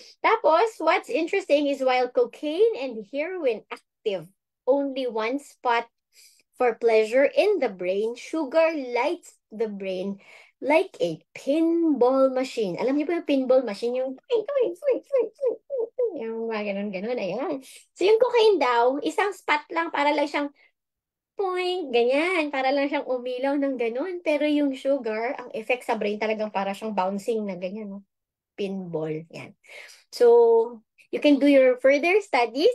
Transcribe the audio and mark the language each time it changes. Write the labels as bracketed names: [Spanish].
[English] Tapos, what's interesting is while cocaine and heroin active only one spot for pleasure in the brain, sugar lights the brain like a pinball machine. [Filipino] Alam niyo ba yung pinball machine? Yung swing, swing, swing, swing, swing, swing. Yung mga ganun-ganun, ayan. So yung cocaine daw, isang spot lang para lang siyang point, ganyan. Para lang siyang umilaw ng ganun. Pero yung sugar, ang effect sa brain talagang para siyang bouncing na ganyan, no? Pinball. Yan. [English] So, you can do your further studies.